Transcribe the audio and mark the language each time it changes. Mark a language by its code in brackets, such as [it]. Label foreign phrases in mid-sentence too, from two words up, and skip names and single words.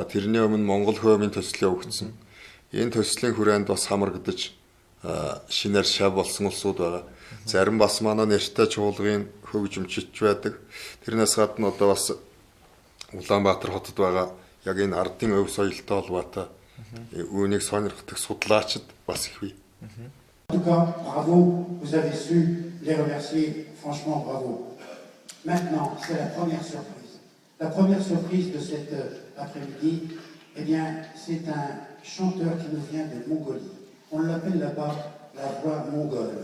[mn] Тэрний өмнө Монгол хөөмийн төсөл явагдсан. Энэ төслийн хүрээнд бас хамрагдаж шинээр шав болсон улсууд байгаа. Зарим бас манай нэртэй чуулгын хөгжимчч байдаг. Тэрнээс гадна одоо бас Улаанбаатар хотод байгаа яг энэ ардын өв соёлтой холбоотой үүнийг сонирхдаг судлаачид бас их бий. [fr] En tout cas, bravo, vous avez su les remercier, franchement bravo. Maintenant, c'est la première surprise. La première surprise de cet après-midi, eh bien, c'est un chanteur qui nous vient de Mongolie. On l'appelle là-bas la voix mongole.